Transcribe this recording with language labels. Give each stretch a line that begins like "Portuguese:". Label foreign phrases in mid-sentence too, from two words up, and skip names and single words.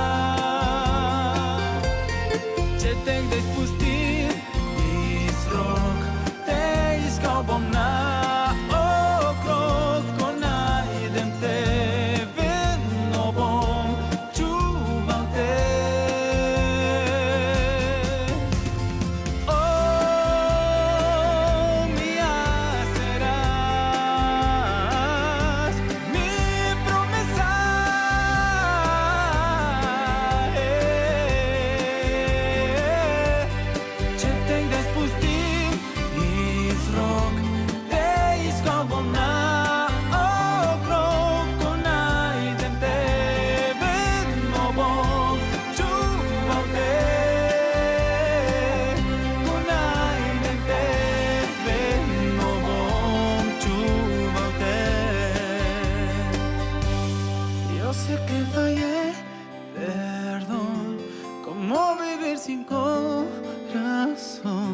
Slovenian: Če te kdaj spustim iz rok, te iskal bom na okrog, ko najdem te, vedno bom čuval te.
Spanish: Oh, mi serás mi promesa.
Slovenian: Če te kdaj spustim iz rok, te iskal bom na okrog, ko najdem te, vedno bom čuval te. Ko najdem te, vedno bom čuval te.
Spanish: Yo sé que fallé, perdón, ¿cómo vivir sin corazón?